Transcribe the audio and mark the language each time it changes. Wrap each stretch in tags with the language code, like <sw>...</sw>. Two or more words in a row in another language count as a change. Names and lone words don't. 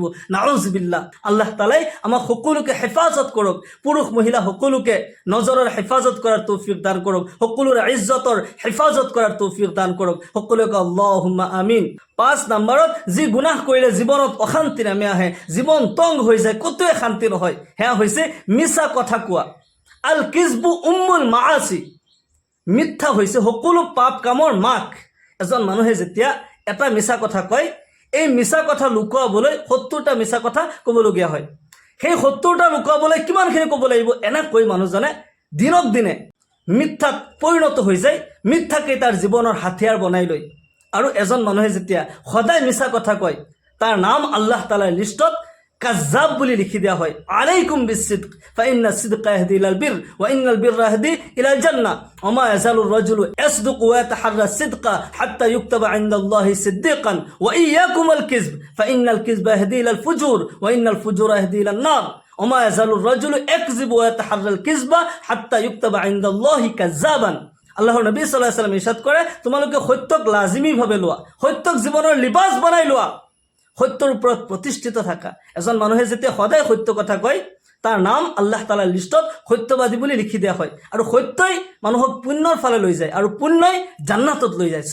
<as>নাউজুবিল্লাহ। আল্লাহ তাআলাই আমাক সকলোকে হেফাজত কৰক, পুৰুষ মহিলা সকলোকে নজৰৰ হেফাজত কৰাৰ তৌফিক দান কৰক, সকলোৰে ইজ্জতৰ হেফাজত কৰাৰ তৌফিক দান কৰক, সকলোকে</as> <ar>اللهم آمين.</ar> <as>5 নম্বৰত, যি গুনাহ কৰিলে জীৱনত অশান্তি নামি আহে, জীৱন তংগ হৈ যায়, কতোৱে শান্তি নহয়, সেয়া হৈছে মিছা কথা কোৱা।</as> <ar>الكذب أم المعاصي,</ar> <as>মিথ্যা হৈছে সকলো পাপ কামৰ মাক। এজন মানুহে যেতিয়া এটা মিছা কথা কয়, এই মিছা কথা লুকুৱাবলৈ 70টা মিছা কথা ক'বলগীয়া হয়। সেই 70টা লুকুৱাবলৈ কিমানখিনি ক'ব লাগিব, এনেকৈ মানুহজনে দিনক দিনে মিথ্যাত পৰিণত হৈ যায়, মিথ্যাকে তাৰ জীৱনৰ হাথিয়াৰ বনাই লয়। আৰু এজন মানুহে যেতিয়া সদায় মিছা কথা কয়, তাৰ নাম আল্লাহ তাআলাৰ লিষ্টত কাজ্জাব বুলি লিখি দিয়া হয়।</as> <ar>عليكم بالصدق فإن الصدق يهدي إلى البر وإن البر يهدي إلى الجنة وما يزال الرجل يصدق ويتحرى الصدق حتى يكتب عند الله صديقا وإياكم الكذب فإن الكذب يهدي إلى الفجور وإن الفجور يهدي إلى النار وما يزال الرجل يكذب ويتحرى الكذب حتى يكتب عند الله كذابا.</ar> <as>আল্লাহৰ নবী</as> <ar>صلى الله عليه وسلم</ar> <as>ইরশাদ কৰে, তোমালোকে সত্যক লাজিমীভাৱে লোৱা, সত্যক জীৱনৰ লিবাস বনাই লোৱা, সত্যৰ ওপৰত প্ৰতিষ্ঠিত থাকা। এজন মানুহে যেতিয়া সদায় সত্য কথা কয়, তাৰ নাম আল্লাহ তাআলাৰ লিষ্টত সত্যবাদী বুলি লিখি দিয়া হয়। আৰু সত্যই মানুহক পুণ্যৰ ফালে লৈ যায়, আৰু পুণ্যই জান্নাতত লৈ যায়।</as>